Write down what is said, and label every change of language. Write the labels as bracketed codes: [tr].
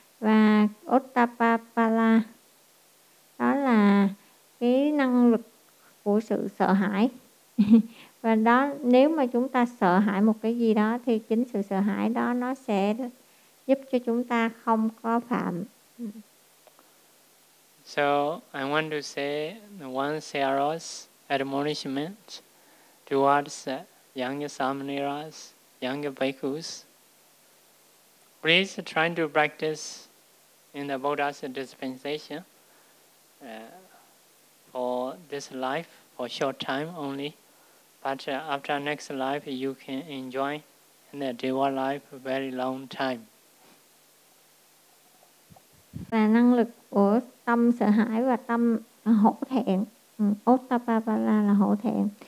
[vi] Và Ottababala đó là cái năng lực của sự sợ hãi. Và đó, nếu mà chúng ta sợ hãi một cái gì đó thì chính sự sợ hãi đó nó sẽ giúp cho chúng ta không có phạm. [en] So I want to say one serious admonishment towards young samaniras, young bhikkhus. Please try to practice in the Buddha's dispensation for this life, for short time only. But after next life, you can enjoy in the Deva life very long time. [vi] Và năng lực của tâm sợ hãi và tâm hổ thẹn, Ottababala là hổ thẹn.